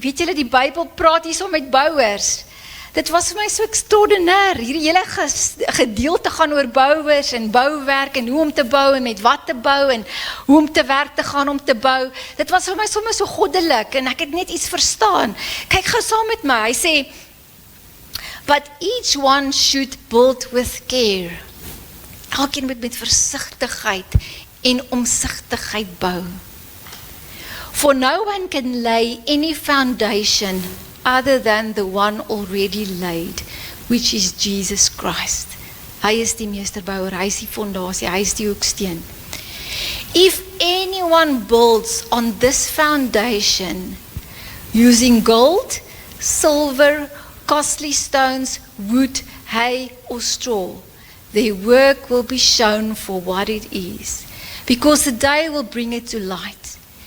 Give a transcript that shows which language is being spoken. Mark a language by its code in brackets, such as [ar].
[af] Weet julle, die Bybel praat hierso met bouers. Dit was vir my so extraordinair. Hierdie hele gedeelte gaan oor bouers en bouwerk en hoe om te bou en met wat te bou en hoe om te werk te gaan om te bou. Dit was vir my sommer so goddelik en ek het net iets verstaan. Kyk gou saam met my. [en] Hy sê, but each one should build with care. [af] Elkeen moet met versigtigheid en omsigtigheid bou. [en] For no one can lay any foundation other than the one already laid, which is Jesus Christ. [af] Hy is die meesterbouer, hy is die fondasie, hy is die hoeksteen. [en] If anyone builds on this foundation using gold, silver, costly stones, wood, hay or straw, their work will be shown for what it is, because the day will bring it to light.